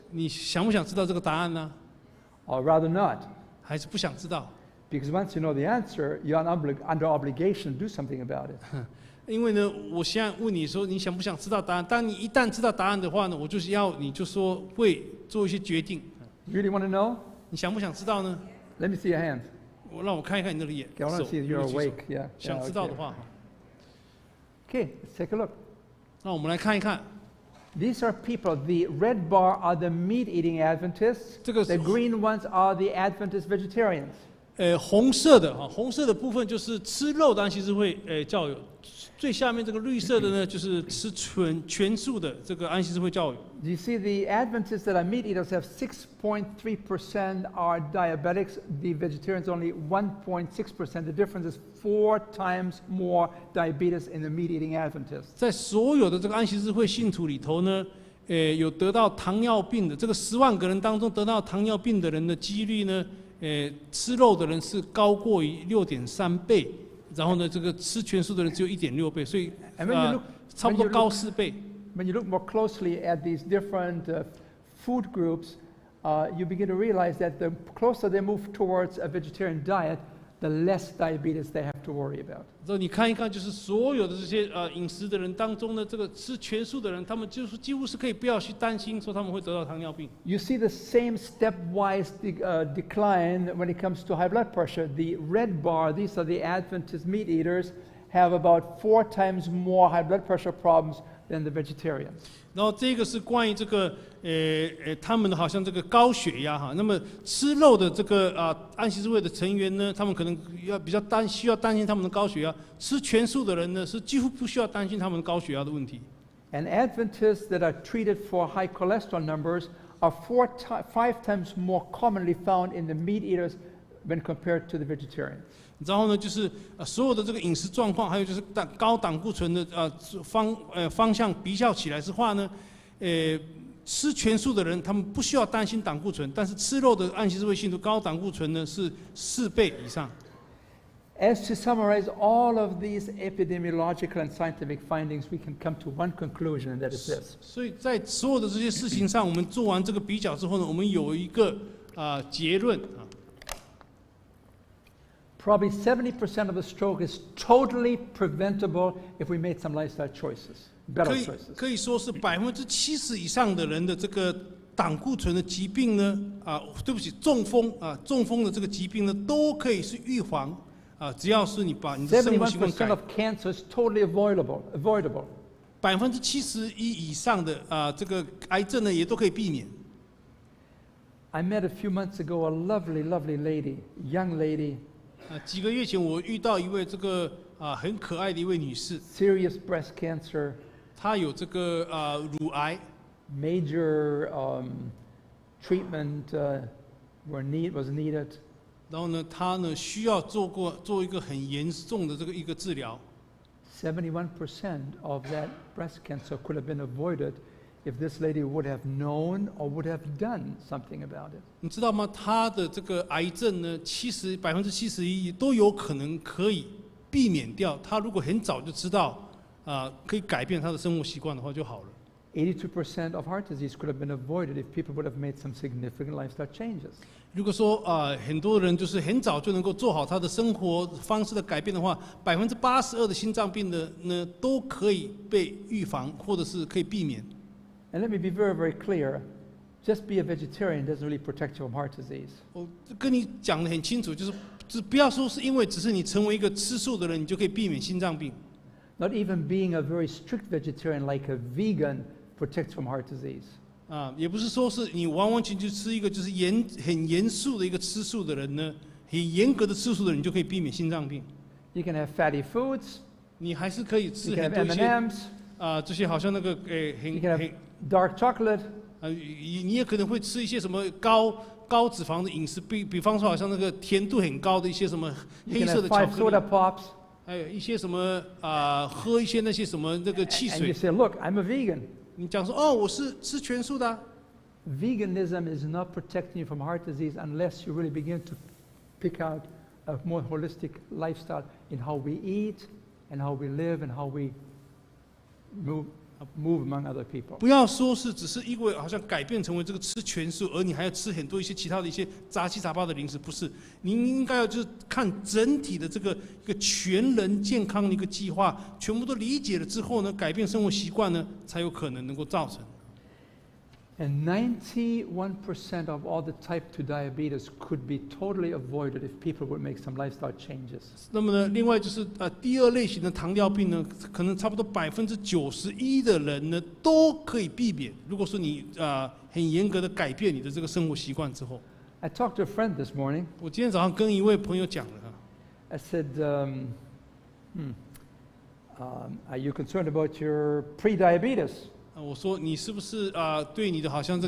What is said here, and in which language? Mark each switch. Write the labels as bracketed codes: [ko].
[zh] 你想不想知道这个答案呢？ [en] Or rather not? [zh] 还是不想知道？ [en] Because once you know the answer, you're under obligation to do something about it. [zh] 因为呢，我现在问你说你想不想知道答案？当你一旦知道答案的话呢，我就是要你就说会做一些决定。 [en] You really want to know? [zh] 你想不想知道呢？ [en] Let me see your hand. [zh] 让我看一看你的眼。 [en] Okay, I want to see if you're [zh] 手 [en] awake. Yeah. [zh] 想知道的话， [en] Okay, let's take a look. [zh] 那我们来看一看。 [en] These are people. The red bar are the meat-eating Adventists. [zh] 这个 [en] The green ones are the Adventist vegetarians. [zh] 红色的部分就是吃肉的安息日会教友，最下面这个绿色的呢，就是吃全素的这个安息日会教友。 [en] You see, the Adventists that are meat eaters have 6.3% are diabetics. The vegetarians only 1.6%. The difference is 4 times more diabetes in the meat-eating Adventists. [zh] 在所有的这个安息日会信徒里头呢，有得到糖尿病的这个10万个人当中，得到糖尿病的人的几率呢，吃肉的人是高过于6.3倍，然后呢，这个吃全素的人只有1.6倍，所以差不多高4倍。 [en] When you look more closely at these different food groups, you begin to realize that the closer they move towards a vegetarian diet, the less diabetes they have to worry about. [zh] 然后你看一看，就是所有的这些饮食的人当中呢，这个吃全素的人，他们就是几乎是可以不要去担心说他们会得到糖尿病。 [en] You see the same stepwise decline when it comes to high blood pressure. The red bar, these are the Adventist meat eaters, have about 4 times more high blood pressure problems than the vegetarians. [zh] 然后这个是关于这个他们好像这个高血压哈，那么吃肉的这个安息日会的成员呢，他们可能比较需要担心他们的高血压；吃全素的人呢，是几乎不需要担心他们高血压的问题。 [en] And Adventists that are treated for high cholesterol numbers are 5 times more commonly found in the meat eaters when compared to the vegetarians. [zh] 然后呢，就是所有的这个饮食状况，还有就是高胆固醇的方向比较起来的话呢，吃全素的人，他们不需要担心胆固醇，但是吃肉的按息智慧信徒高胆固醇呢是4倍以上。 [en] As to summarize all of these epidemiological and scientific findings, we can come to one conclusion, and that is this. [zh] 所以在所有的这些事情上，我们做完这个比较之后呢，我们有一个结论啊。 [en] Probably 70% of the stroke is totally preventable if we made some lifestyle choices, better choices. [zh] 可以说是70%以上的人的这个胆固醇的疾病呢，对不起，中风的这个疾病呢，都可以是预防。只要是你把你的生活习惯改。 [en] 71% of cancer is totally avoidable. [zh] 71%以上的这个癌症呢，也都可以避免。 [en] I met a few months ago a lovely, lovely lady, young lady. [zh] 几个月前，我遇到一位这个很可爱的一位女士。 [en] Serious breast cancer. [zh] 她有这个乳癌。 [en] Major treatment was needed. [zh] 然后呢，她呢需要做一个很严重的这个一个治疗。 [en] 71% of that breast cancer could have been avoided if this lady would have known or would have done something about it. [zh] 你知道吗？她的这个癌症呢，71%都有可能可以避免掉。她如果很早就知道可以改变她的生活习惯的话就好了。 [en] 82% of heart disease could have been avoided if people would have made some significant lifestyle changes. [zh] 如果说很多人就是很早就能够做好他的生活方式的改变的话，82%的心脏病的呢都可以被预防，或者是可以避免。 [en] And let me be very, very clear. Just be a vegetarian doesn't really protect you from heart disease. [zh] 我跟你讲得很清楚，就是不要说是因为只是你成为一个吃素的人，你就可以避免心脏病。 [en] Not even being a very strict vegetarian like a vegan protects from heart disease. [zh] 也不是说是你完完全全吃一个就是很严肃的一个吃素的人呢，很严格的吃素的人，你就可以避免心脏病。 [en] You can have fatty foods. [zh] 你还是可以吃 [en] You can [zh] 很多一些 [en] M&Ms. [zh] 这些好像那个 [en] You can have dark chocolate. [zh] 你也可能会吃一些什么高脂肪的饮食，比方说好像那个甜度很高的一些什么黑色的巧 5 克 [en] soda [zh] 力， [en] pops. [zh] 还有一些什么喝一些那些什么那个汽 [en] And you say, look, I'm a vegan. [zh] 你讲说我是吃全素的。 [en] Veganism is not protecting you from heart disease unless you really begin to pick out a more holistic lifestyle in how we eat and how we live and how we move among other people. [zh] 不要说是只是因为好像改变成为这个吃全素，而你还要吃很多一些其他的一些杂七杂八的零食，不是？您应该要就是看整体的这个一个全人健康的一个计划，全部都理解了之后呢，改变生活习惯呢，才有可能能够造成。 [en] And 91% of all the type 2 diabetes could be totally avoided if people would make some lifestyle changes. [zh] 那么呢，另外就是第二类型的糖尿病呢，可能差不多91%的人呢都可以避免。如果说你很严格的改變你的这个生活习惯之后。 [en] I talked to a friend this morning. [zh] 我今天早上跟一位朋友讲了。 [en] I said, are you concerned about your pre-diabetes? [zh] 我说你是不是对你的好像这